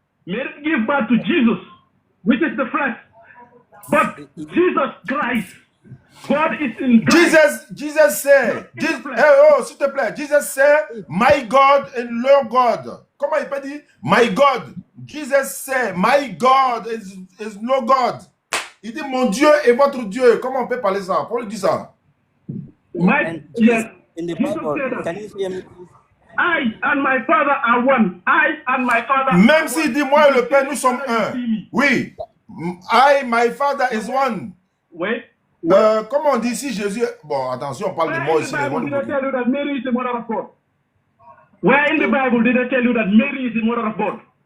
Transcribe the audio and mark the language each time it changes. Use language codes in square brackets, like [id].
[en] Mary gave birth to Jesus, which is the flesh. But Jesus Christ, God is in Christ. Jesus said, oh, [fr] s'il te plaît, [en] Jesus said, my God and your God. [fr] Comment il peut dire, [en] my God? Jesus said, my God is no God. [fr] Il dit, mon Dieu est votre Dieu. Comment on peut parler ça? Paul dit ça. [en] Yes. In the Bible, can you hear me, please? I and my Father are one. I and my Father. [fr] Même s'il dit, moi et le Père, nous sommes un. [en] Oui. I, my Father is one. Wait. [fr] Comment on dit ici Jésus? Bon, attention, on parle de moi ici. [en] Did I tell you that Mary is the mother of God? Where in the Bible did I tell you that Mary is the mother of God?